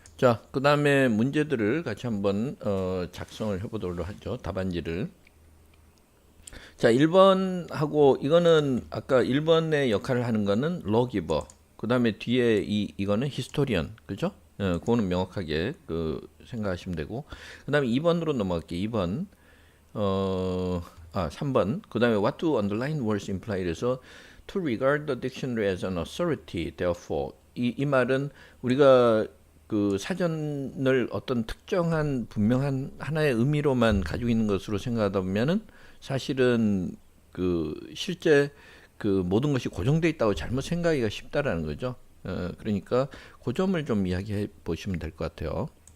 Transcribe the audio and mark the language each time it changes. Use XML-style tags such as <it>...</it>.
<ko>자, 그 다음에 문제들을 같이 한번 작성을 해보도록 하죠. 답안지를. 자, 1번하고 이거는 아까 1번의 역할을 하는 거는 lawgiver. 그 다음에 뒤에 이거는 historian. 그죠? 그거는 명확하게 생각하시면 되고. 그 다음에 2번으로 넘어갈게요. 2번. 3번.</ko> <en>그 다음에 what do underline words imply? 그래서 to regard the dictionary as an authority, therefore.</en> <ko>이 말은 우리가 그 사전을 어떤 특정한 분명한 하나의 의미로만 가지고 있는 것으로 생각하다 보면은 사실은 그 실제 그 모든 것이 고정되어 있다고 잘못 생각하기가 쉽다라는 거죠. 그러니까 그 점을 좀 이야기해 보시면 될 것 같아요.</ko>